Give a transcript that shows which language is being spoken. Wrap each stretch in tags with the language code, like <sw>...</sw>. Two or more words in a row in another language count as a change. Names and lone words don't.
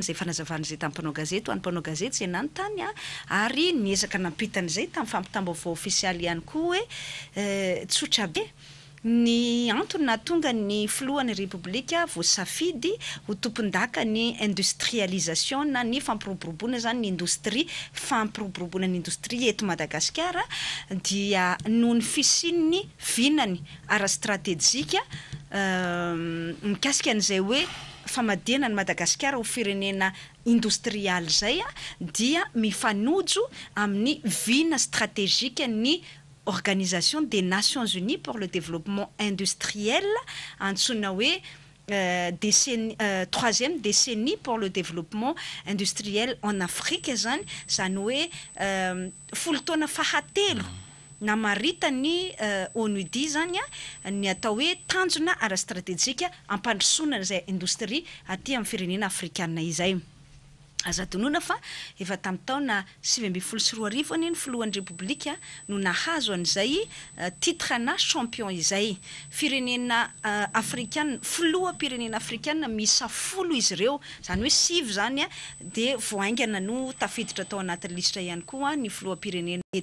<mg>izay fanazavana izay tamin'ny mpanao gazety ho an'ny mpanao gazety izay nanontany ary niezaka nampitan'izay tamin'ny fampitam-baovao ofisialy ihany koa hoe tsotra be ny antony nahatonga ny filohan'ny République voasafidy ho tompon-daka ny industrialisation na ny fampiroboroboana zany ny industrie fampiroboroboana ny industrie eto Madagasikara dia noho ny fisian'ny vinany ara-stratégique mikasika an'izay hoe famadihana ny Madagasikara ho firenena industrial zay dia mifanojo amin'ny vina stratégique ny</mg> <fr>Organisation des Nations Unies pour le développement industriel,</fr> <mg>antsoina hoe</mg> <fr>troisième décennie pour le développement industriel en Afrique</fr> <mg>zany hoe folo taona fahatelo namarita ny ONUDI zany ny atao hoe tanjona ara-stratégique ampandrosoana izay industrie aty amin'ny firenena afrikana izay. Aza donona fa efa tamin'ny taona 2024 ny filohan'ny République no nahazo an'izay titre-na champion izay firenena afrikana filoha pirenena afrikana misa 10 izy ireo zany hoe 5 zany dia voaingana no tafiditra tao anatin'ny listra ihany koa ny filoha pirenena</mg>